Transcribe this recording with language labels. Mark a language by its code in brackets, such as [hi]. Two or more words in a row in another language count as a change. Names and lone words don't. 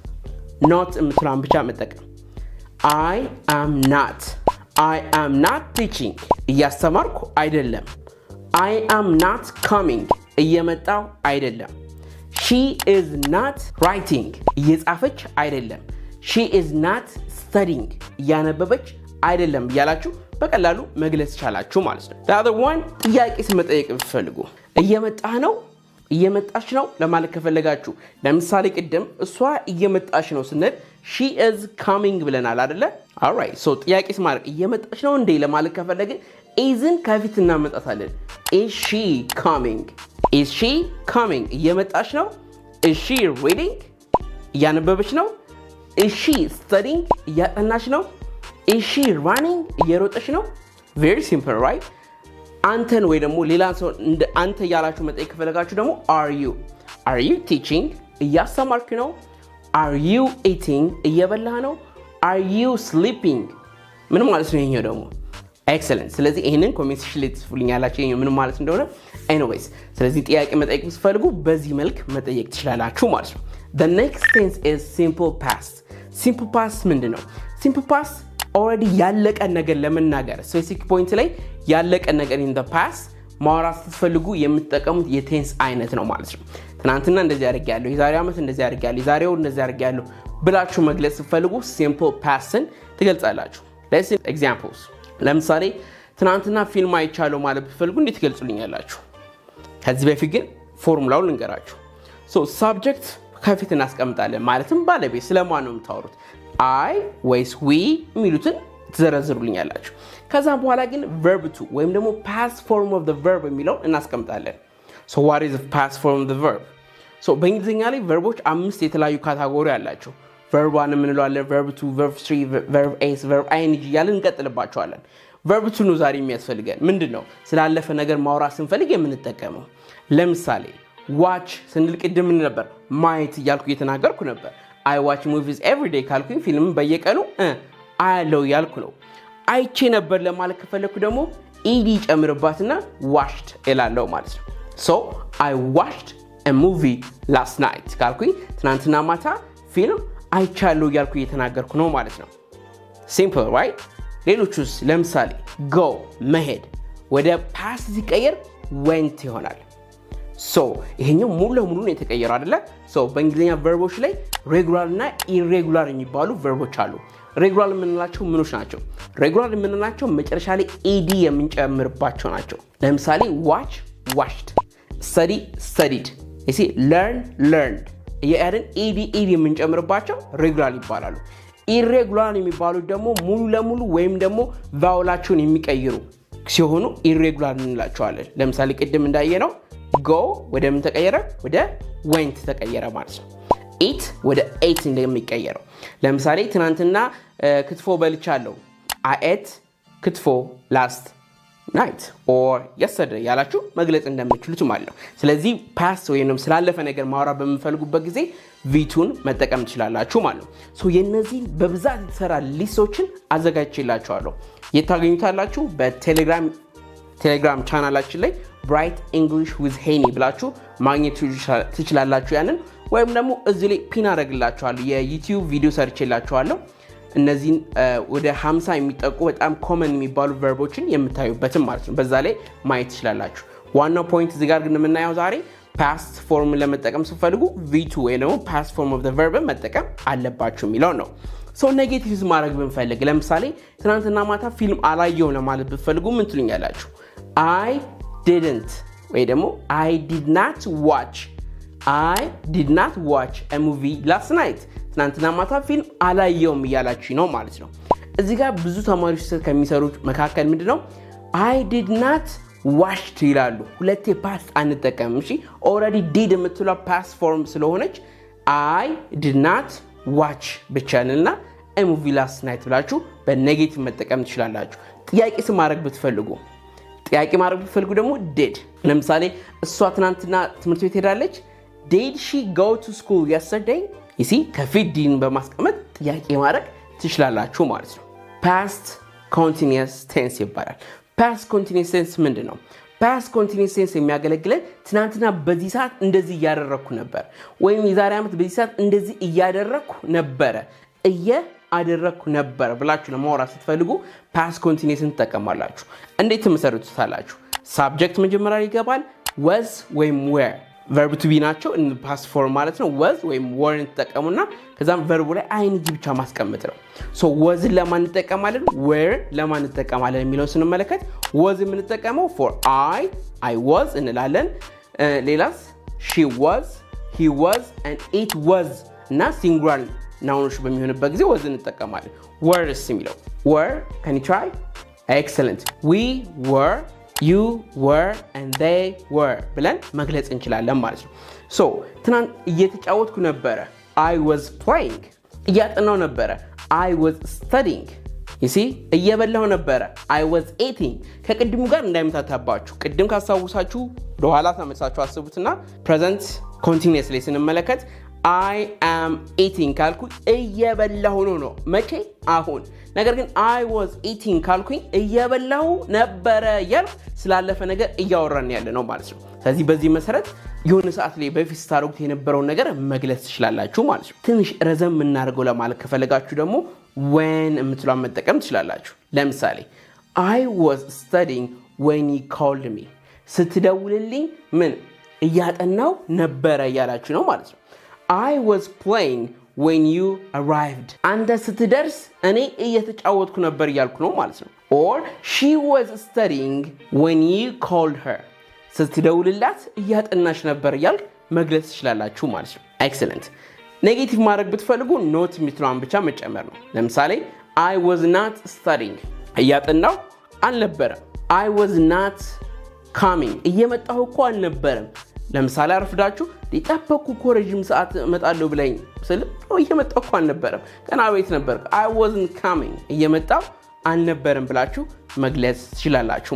[en] not [am] የምትለውን ብቻ መጠቀም [en] I am not teaching [am] እያስተማርኩ አይደለም። [en] I am not coming [am] እየመጣው አይደለም። [en] she is not writing [am] እየጻፈች አይደለም። [en] she is not studying [am] እያነበበች አይደለም እያላችሁ በቀላሉ መግለጽ ይቻላችሁ ማለት ነው። [en] the other one [am] ጥያቄ መጠየቅ ብትፈልጉ እየመጣህ ነው እየመጣች ነው ለማለት ከፈለጋችሁ ለምሳሌ ቅድም እሷ እየመጣች ነው ስንል [en] she is coming [am] ብለናል አይደለ? [en] alright so [am] ጥያቄ ማድረግ እየመጣች ነው እንዴ ለማለት ከፈለግን isን ከፊት እናመጣታለን። [en] is she coming [am] እየመጣች ነው? [en] is she reading [am] እያነበበች ነው? [en] is she studying [am] እያጠናች ነው? [en] is she running [am] እየሮጠች ነው? [en] very simple right? [am] አንተን ወይ ደግሞ ሌላ ሰው እንደ አንተ ያላችሁ መጠየቅ ከፈለጋችሁ ደግሞ [en] are you teaching [am] እያስተማርክ ነው? [en] are you eating [am] እየበላህ ነው? [en] are you sleeping [am] ምን ማለት ነው ይሄኛው ደግሞ? excellent ስለዚህ ይሄንን [en] comment section [am] ላይ ትጽፉልኛላችሁ ይሄኛው ምን ማለት እንደሆነ። anyways ስለዚህ ጥያቄ መጠየቅ ብትፈልጉ በዚህ መልክ መጠየቅ ትችላላችሁ ማለት ነው። [en] the next tense is simple past [am] ምንድነው? [en] simple past already [am] ያለቀ ነገር ለመናገር [en] specific point [am] ላይ ያለቀ ነገር [en] in the past [am] ማውራት ስትፈልጉ የምትጠቀሙት የቴንስ አይነት ነው ማለት ነው። ትናንትና እንደዚህ አድርጌያለሁ፣ የዛሬ ዓመት እንደዚህ አድርጌያለሁ፣ የዛሬው እንደዚህ አድርጌያለሁ ብላችሁ መግለጽ ስትፈልጉ [en] simple pastን [am] ትገልጻላችሁ። [en] let's see examples [am] ለምሳሌ ትናንትና ፊልም አይቻለሁ ማለት ብትፈልጉ እንዴት ትገልጹልኛላችሁ? ከዚህ በፊት ግን ፎርሙላውን ልንገራችሁ። [en] so subject [am] ከፊት እናስቀምጣለን ማለትም ባለቤት ስለማን ነው የምታወሩት I ወይስ we የሚሉትን ትዘረዝሩልኛላችሁ። ከዛ በኋላ ግን [en] verb to [am] ወይም ደግሞ [en] past form of the verb [am] የሚለው እናስቀምጣለን። [en] so what is the past form of the verb? [am] so በእንግሊዝኛ ላይ ቨርቦች 5 የተለያዩ ካታጎሪ አላቸው። verb 1 የምንለው አለ፣ [en] verb 2 verb 3 verb 8 verb ing [am] እያልን እንቀጥልባቸዋለን። verb 2 ነው ዛሬ የሚያስፈልገን። ምንድነው? ስላለፈ ነገር ማውራት ስንፈልግ የምንጠቀመው። ለምሳሌ watch ስንል ቅድም ምን ነበር? ማየት እያልኩ እየተናገርኩ ነበር። [en] I watch movies every day [am] ካልኩኝ ፊልም በየቀኑ አያለው ያልኩ ነው። አይቼ ነበር ለማለት ከፈለኩ ደግሞ ed ጨምርባትና watched እላለሁ ማለት ነው። [en] so I watched a movie last night [am] ካልኩኝ ትናንትና ማታ ፊልም አይቻለሁ ያልኩ እየተናገርኩ ነው ማለት ነው። [en] simple right? [am] ሌሎቹስ ለምሳሌ go መሄድ ወደ past ሲቀየር went ይሆናል። so ይሄኛው ሙሉ ለሙሉ ነው የተቀየረው አይደለ? so በእንግሊዘኛ ቨርቦች ላይ ሬጉላር እና ኢሬጉላር የሚባሉ ቨርቦች አሉ። ሬጉላር የምንላቸው ምኖች ናቸው? ሬጉላር የምንላቸው መጨረሻ ላይ ed የምንጨምርባቸው ናቸው። ለምሳሌ [en] watch watched፣ study studied፣ learned [am] እያልን ed የምንጨምርባቸው ሬጉላር ይባላሉ። ኢሬጉላር የሚባሉት ደግሞ ሙሉ ለሙሉ ወይም ደግሞ ቫውላቸውን የሚቀይሩ ሲሆኑ ኢሬጉላር እንላቸዋለን። ለምሳሌ ቅድም እንዳየነው go ወደ ምን ተቀየረ? ወደ went ተቀየረ ማለት ነው። eat ወደ ate እንደሚቀየረው። ለምሳሌ ትናንትና ክትፎ በልቻለሁ [en] I ate ክትፎ last night or yesterday [am] ያላችሁ መግለጽ እንደምትችሉት ማለት ነው። ስለዚህ past ወይንም ስላለፈ ነገር ማውራት በመፈልጉበት ጊዜ v2ን መጠቀም ትችላላችሁ ማለት ነው። ሶ የነዚህ በብዛት የተሰራ ሊስቶችን አዘጋጅቼላችኋለሁ። የታገኙታላችሁ በቴሌግራም ቻናላችን ላይ bright english with Henny ብላችሁ ማግኘት ትችላላችሁ። ያንን ወይም ደግሞ እዚህ ላይ ፒን አደርግላችኋለሁ የዩቲዩብ ቪዲዮ ሰርቼላችኋለሁ። እነዚህን ወደ 50 የሚጠቁ በጣም ኮመን የሚባሉ ቨርቦችን የምታዩበትም ማለት ነው። በዛ ላይ ማየት ትችላላችሁ። ዋናው ፖይንት እዚህ ጋር ግን የምናየው ዛሬ [en] past form [am] ለመጠቀም ስትፈልጉ v2 ወይ ደግሞ [en] past form of the verb [am] መጠቀም አለባችሁ የሚለው ነው። ሶ ኔጌቲቭስ ማድረግ ብንፈልግ ለምሳሌ ትናንትና ማታ ፊልም አላየሁም ለማለት ብትፈልጉ ምን ትሉኛላችሁ? [en] I didn't [am] ወይ ደግሞ [en] I did not watch a movie last night [am] ትናንትና ማታ ፊልም አላየሁም እያላችሁ ነው ማለት ነው። እዚህ ጋር ብዙ ተማሪዎች ከሚሰሩት መካከል ምንድነው [en] I did not watched [am] ይላሉ። ሁለቴ past አንጠቀምም። እሺ already did የምትለው past form ስለሆነች [en] I did not watch [am] ብቻልና [en] a movie last night [am] ብላችሁ በኔጌቲቭ መጠቀም ትችላላችሁ። ጥያቄ ማድረግ ብትፈልጉ ደግሞ did። ለምሳሌ እሷ ትናንትና ትምህርት ቤት ሄዳለች [en] did she go to school yesterday? [am] ከፊት ዲን በማስቀመጥ ጥያቄ ማድረግ ትችላላችሁ ማለት ነው። [en] past continuous tense [am] ይባላል። [en] past continuous tense [am] ምንድነው? [en] past continuous tense [am] የሚያገለግለን ትናንትና በዚህ ሰዓት እንደዚህ እያደረኩ ነበር ወይም የዛሬ ዓመት በዚህ ሰዓት እንደዚህ እያደረኩ ነበር ብላችሁ ለማውራት ስትፈልጉ [en] past continuous [am] ትጠቀማላችሁ። እንዴት ትመሰርቱታላችሁ? subject መጀመሪያ ይገባል። was ወይም were [en] verb to be [am] ናቸው [en] in past form [am] ማለት ነው was ወይም were እንጠቀሙና ከዛም verb ላይ ing ብቻ ማስቀመጥ ነው [en] so was [am] ለማን እንጠቀማለን were ለማን እንጠቀማለን የሚለው ስንመለከት was የምንጠቀመው [en] for I was [am] እንላለን [en] ሌላስ she was he was and it was እና singular ናውኖች [am] በሚሆንበት ጊዜ [en] was እንጠቀማለን were's የሚለው were can you try excellent we were you were and they were ብለን [am] መግለጽ እንችላለን ማለት ነው so ትናንት እየተጫወትኩ ነበረ [en] I was playing [am] እያጠናው ነበረ [en] I was studying you see [am] እየበላው ነበረ [en] I was eating [am] ከቅድሙ ጋር እንዳይመታታባችሁ ቅድም ካስታውሳችሁ ለኋላ ተመሳሳችሁ አስቡትና [en] present continuous [am] ላይ ስንመለከት [en] I am eating [am] ካልኩ እየበላሁ ነው መቼ አሁን ነገር ግን [en] I was eating [am] ካልኩኝ እየበላሁ ነበረ ያል ስላለፈ ነገር እያወራን ያለ ነው ማለት ነው ስለዚህ በዚህ መሰረት የሆነ ሰዓት ላይ በፊት ስታረጉት የነበረው ነገር መግለጽ ትችላላችሁ ማለት ነው ትንሽ ረዘም እናርገው ለማለት ከፈለጋችሁ ደግሞ when የምትሏን መጠቀም ትችላላችሁ ለምሳሌ [en] I was studying when you called me [am] ስትደውልልኝ ምን እያጠናው ነበረ ያላችሁ ነው ማለት ነው [en] I was playing when you arrived [am] አንተ ስትደርስ እኔ እየተጫወትኩ ነበር ያልኩ ነው ማለት ነው [en] or she was studying when you called her [am] ስትደውልላት እያጠናሽ ነበር ያል መግለጽ ትችላላችሁ ማለት ነው excellent ኔጌቲቭ ማድረግ ብትፈልጉ not የምትለዋን ብቻ መጨመር ነው ለምሳሌ [en] I was not studying [am] እያጠናው አልነበረም [en] I was not coming [am] እየመጣሁ እኮ አልነበረም ለምሳሌ አርፍዳችሁ ሊጠበቁ ኮረጅም ሰዓት መጣለው ብለኝ ስለ እየመጣሁ እኮ አልነበረም ገና ቤት ነበር [en] I wasn't coming [am] እየመጣሁ አልነበረም ብላችሁ መግለጽ ትችላላችሁ